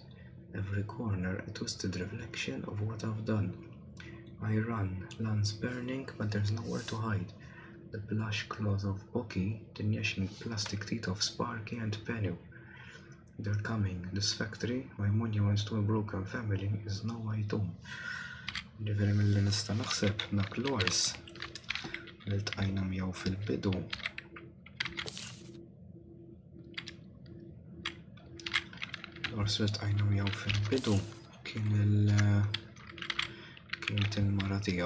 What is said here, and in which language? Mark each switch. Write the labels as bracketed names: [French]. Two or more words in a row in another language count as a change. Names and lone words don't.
[English] Every corner a twisted reflection of what I've done. I run, lungs burning, but there's nowhere to hide. The plush claws of Bucky, the gnashing plastic teeth of Sparky and Penny. They're coming. This factory, my monument to a broken family, is now my tomb. [Maltese] Ġifieri milli nista' naħseb dak l-ors li ltqajna miegħu fil-bidu. L-ors li ltqajna miegħu fil-bidu kienet il-mara tiegħu.